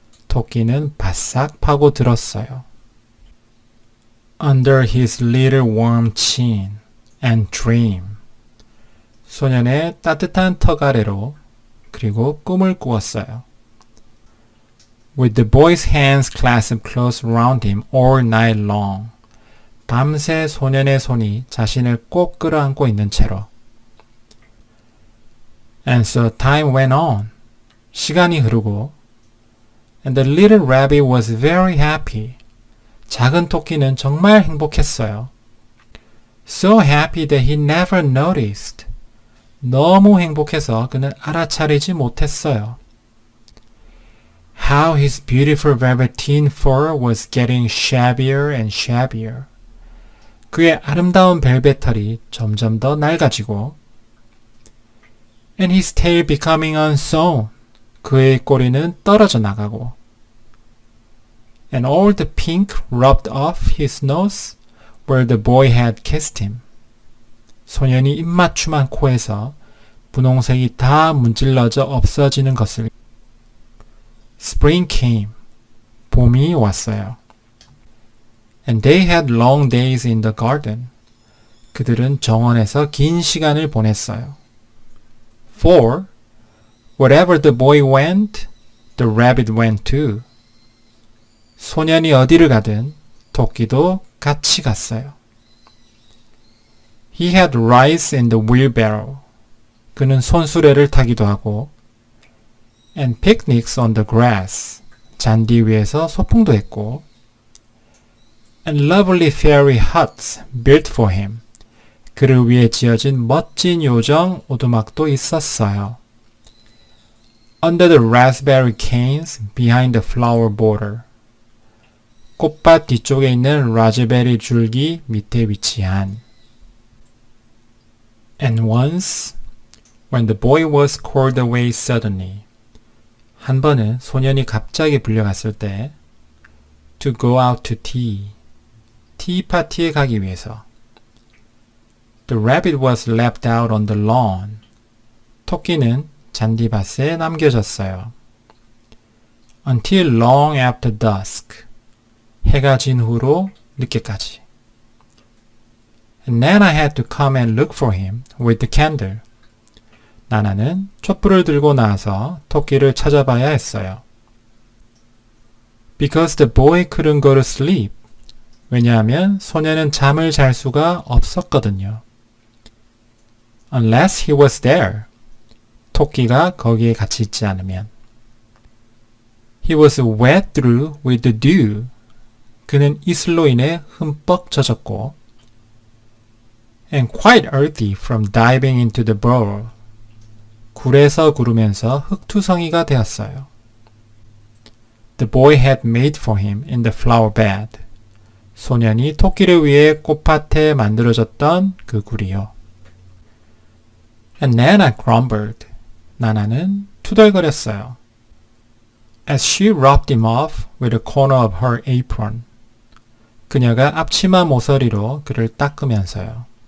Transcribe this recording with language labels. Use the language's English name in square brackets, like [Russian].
[Korean] 토끼는 바싹 파고들었어요. [English] Under his little warm chin and dream. [Korean] 소년의 따뜻한 턱 아래로 그리고 꿈을 꾸었어요. [English] With the boy's hands clasped close around him all night long. [Korean] 밤새 소년의 손이 자신을 꼭 끌어안고 있는 채로. [English] And so time went on. [Korean] 시간이 흐르고 [English] and the little rabbit was very happy. [Korean] 작은 토끼는 정말 행복했어요. [English] So happy that he never noticed. [Korean] 너무 행복해서 그는 알아차리지 못했어요. [English] How his beautiful velveteen fur was getting shabbier and shabbier. [Korean] 그의 아름다운 벨벳 털이 점점 더 낡아지고 [English] and his tail becoming unsewn. [Korean] 그의 꼬리는 떨어져 나가고 [English] and all the pink rubbed off his nose where the boy had kissed him. [Korean] 소년이 입맞춤한 코에서 분홍색이 다 문질러져 없어지는 것을. [English] Spring came. [Korean] 봄이 왔어요. [English] And they had long days in the garden. [Korean] 그들은 정원에서 긴 시간을 보냈어요. [English] For wherever the boy went, the rabbit went too. [Korean] 소년이 어디를 가든 토끼도 같이 갔어요. [English] He had rides in the wheelbarrow. [Korean] 그는 손수레를 타기도 하고 [English] and picnics on the grass. [Korean] 잔디 위에서 소풍도 했고 [English] and lovely fairy huts built for him. [Korean] 그를 위해 지어진 멋진 요정 오두막도 있었어요. [English] Under the raspberry canes behind the flower border. [Korean] 꽃밭 뒤쪽에 있는 라즈베리 줄기 밑에 위치한. [English] And once, when the boy was called away suddenly. [Korean] 한 번은 소년이 갑자기 불려갔을 때 [English] to go out to tea. [Korean] 티 파티에 가기 위해서. [English] The rabbit was left out on the lawn. [Korean] 토끼는 잔디밭에 남겨졌어요. [English] Until long after dusk. [Korean] 해가 진 후로 늦게까지. [English] And Nana had to come and look for him with the candle. [Korean] 나나는 촛불을 들고 나와서 토끼를 찾아봐야 했어요. [English] Because the boy couldn't go to sleep. [Korean] 왜냐하면 소년은 잠을 잘 수가 없었거든요. [English] Unless he was there. [Korean] 토끼가 거기에 같이 있지 않으면. [English] He was wet through with the dew. [Korean] 그는 이슬로 인해 흠뻑 젖었고 [English] and quite earthy from diving into the burrow. [Korean] 굴에서 구르면서 흙투성이가 되었어요. [English] The boy had made for him in the flower bed. [Korean] 소년이 토끼를 위해 꽃밭에 만들어졌던 그 굴이요. [English] And Nana grumbled. [Korean] 나나는 투덜거렸어요. [English] As she rubbed him off with a corner of her apron. [Korean] 그녀가 앞치마 모서리로 그를 닦으면서요.